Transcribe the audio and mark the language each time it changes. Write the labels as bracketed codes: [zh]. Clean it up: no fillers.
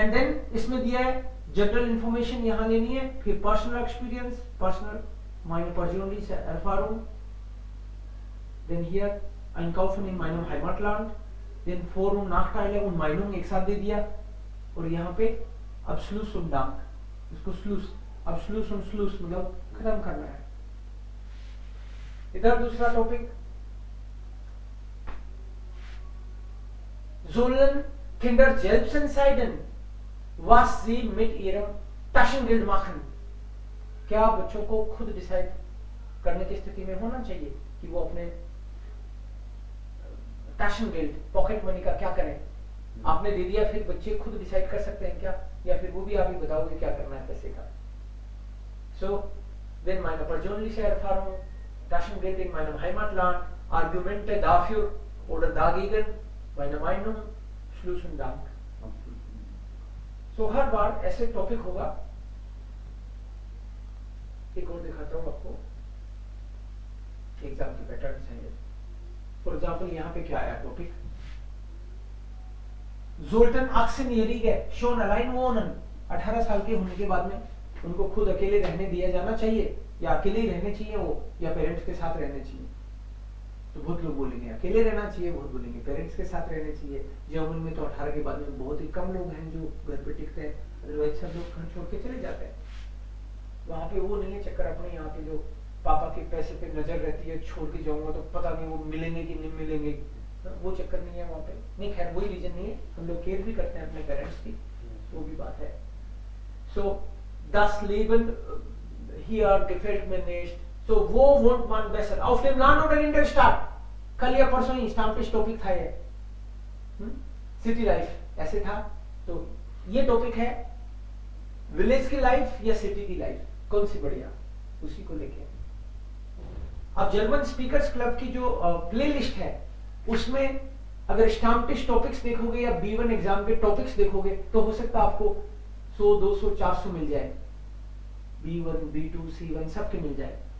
[hi] And then इसमें दिया है जनरल इंफॉर्मेशन यहाँ लेनी है, फिर personal experience, personal [de] meine persönliche Erfahrung, [en] then here [de] Einkaufen in meinem Heimatland, [hi] then [de] Vor- und Nachteile und Meinung [hi] एक साथ दे दिया, और यहाँ पे अब [de] Schluss und Dank, [hi] इसको Schluss, अब [de] Schluss und Schluss [hi] मतलब खत्म करना है। इधर दूसरा topic, [de] sollen Kinder selbst entscheiden, was sie mit ihrem Taschengeld machen। [hi] क्या बच्चों को खुद डिसाइड करने की स्थिति में होना चाहिए कि वो अपने Taschengeld, पॉकेट मनी का क्या करें? आपने दे दिया, फिर बच्चे खुद डिसाइड कर सकते हैं क्या, या फिर वो भी आप ही बताओगे क्या करना है पैसे का? [de] So, wenn meine persönliche Erfahrung, Taschengeld in meinem Heimatland, Argumente dafür oder dagegen, meine Meinung, Schluss und Dank। [hi] So, हर बार ऐसे टॉपिक होगा। एक और दिखाता हूँ आपको, एग्जाम की पैटर्न्स हैं ये। फॉर एग्जाम्पल यहाँ पे क्या आया topic, [de] Sollten 18-Jährige schon allein wohnen। [hi] 18 साल के होने के बाद में उनको खुद अकेले रहने दिया जाना चाहिए, या अकेले ही रहने चाहिए वो, या पेरेंट्स के साथ रहने चाहिए? तो बहुत लोग बोलेंगे अकेले रहना चाहिए, बहुत बोलेंगे पेरेंट्स के साथ रहने चाहिए। जर्मन में तो 18 के बाद में बहुत ही कम लोग हैं जो घर पे टिकते हैं, अदरवाइज सब लोग घर छोड़ के चले जाते हैं। वहां पे वो नहीं है चक्कर अपने यहाँ पे जो पापा के पैसे पे नजर रहती है, छोड़ के जाऊंगा तो पता नहीं वो मिलेंगे कि नहीं मिलेंगे, वो चक्कर नहीं है वहां पे। नहीं खैर वही रीजन नहीं है, हम लोग केयर भी करते हैं अपने पेरेंट्स की, वो भी बात है। [de] सो das Leben hier gefällt mir nicht, so wo wohnt man besser, auf dem Land oder in der Stadt? [hi] कल या परसों ही स्टाम्पिश टॉपिक था ये, सिटी लाइफ ऐसे था। तो ये टॉपिक है विलेज की लाइफ या सिटी की लाइफ, कौन सी बढ़िया, उसी को लेके। अब जर्मन स्पीकर्स क्लब की जो प्लेलिस्ट है उसमें अगर स्टाम्पिश टॉपिक्स देखोगे या B1 एग्जाम के टॉपिक्स देखोगे तो हो सकता है आपको 100, 200, 400 मिल जाए, B1, B2, C1 सबके मिल जाए।